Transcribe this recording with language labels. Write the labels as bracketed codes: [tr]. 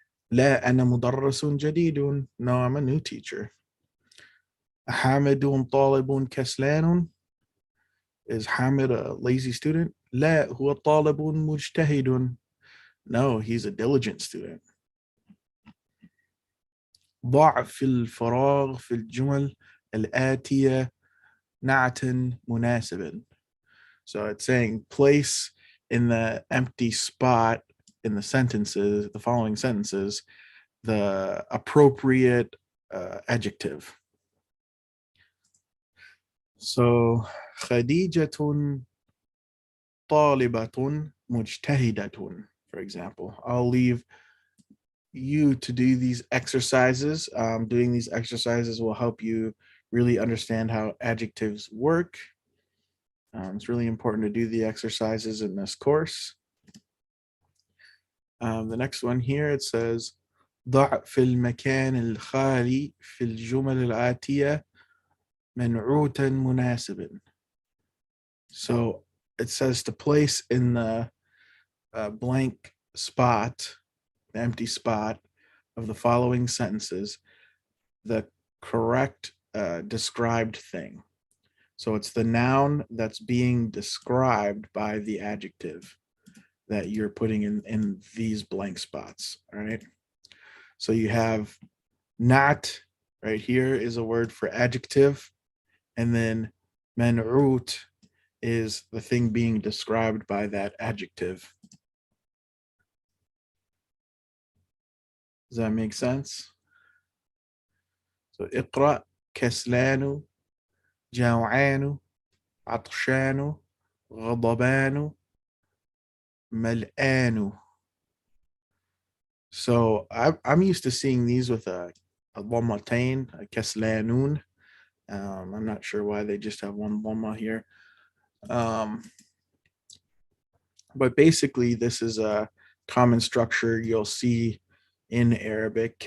[ar] لا أنا مدرس جديد. [en] No, I'm a new teacher. [ar] حامد طالب كسلان? [en] Is Hamid a lazy student? [ar] لا هو طالب مجتهد. [en] No, he's a diligent student. [ar] ضع في الفراغ في الجمل الآتية نعتا مناسبا. [en] So it's saying place in the empty spot in the sentences, the following sentences, the appropriate adjective. So [ar] خديجة طالبة مجتهدة, [en] for example. I'll leave you to do these exercises. Doing these exercises will help you really understand how adjectives work. It's really important to do the exercises in this course. The next one here, it says, [ar] ضع في المكان الخالي في الجمل الآتية منعوتا مناسبا. [en] So it says to place in the blank spot, the empty spot of the following sentences, the correct described thing. So it's the noun that's being described by the adjective that you're putting in these blank spots. All right. So you have not right here is a word for adjective, and then man'ut is the thing being described by that adjective. Does that make sense? [ar] So اقرأ كسلان جوعان عطشان غضبان ملآن. [en] So I'm used to seeing these with a ضمتين, a كسلانون. I'm not sure why they just have one ضمة here. But basically, this is a common structure you'll see in Arabic.